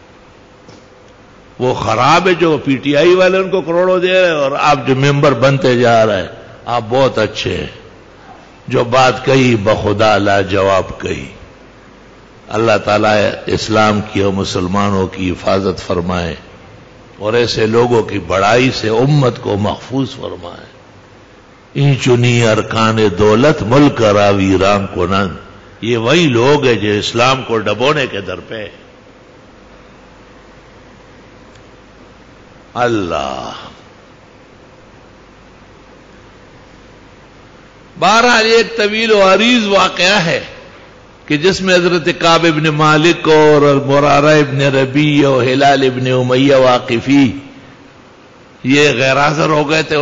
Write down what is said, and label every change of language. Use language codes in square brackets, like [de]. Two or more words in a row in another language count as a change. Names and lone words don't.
[ur] وہ خراب ہے جو پی ٹی آئی والے ان کو کروڑوں دے رہے اور آپ جو ممبر بنتے جا رہے ہیں. آپ بہت اچھے ہیں، جو بات کہی بخدا لاجواب کہی. اللہ تعالیٰ اسلام کی اور مسلمانوں کی حفاظت فرمائے اور ایسے لوگوں کی بڑائی سے امت کو محفوظ فرمائے. [fa] این چنی ارکان دولت ملک را ویران کنن. [ur] یہ وہی لوگ ہیں جو اسلام کو ڈبونے کے در پہ. اللہ بہرحال ایک طویل و عریض واقعہ ہے کہ جس میں حضرت کعب ابن مالک اور مرارہ ابن ربیع اور ہلال ابن امیہ واقفی یہ غیر حاضر ہو گئے تھے.